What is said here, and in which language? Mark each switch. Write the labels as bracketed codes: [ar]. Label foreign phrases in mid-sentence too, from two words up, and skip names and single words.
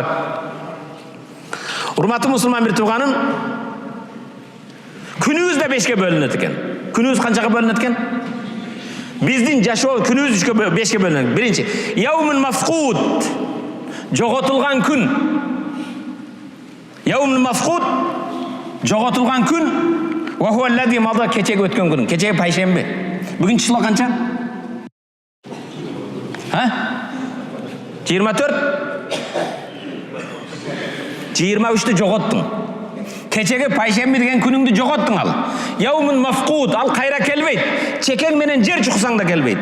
[ky] Урматтуу мусулман бир тууганым, күнүбүз да 5ке бөлүнөт экен. Күнүбүз канчага бөлүнөт экен? Биздин жашоо күнүбүз 5ке бөлүнөт. Биринчи, [ar] يوم مفقود, [ky] жоготулган күн. [ar] يوم مفقود, [ky] жоготулган күн. [ar] وهو الذي مضى, [ky] кечеге өткөн күн. Кечеге пайшемби. Бүгүн число канча? 24? 23-тү жоготтуң. Кечеге пайшемби деген күнүңдү жоготтуң ал. [ar] يوم مفقود, [ky] ал кайра келбейт. Чекең менен жер чуксаң да келбейт.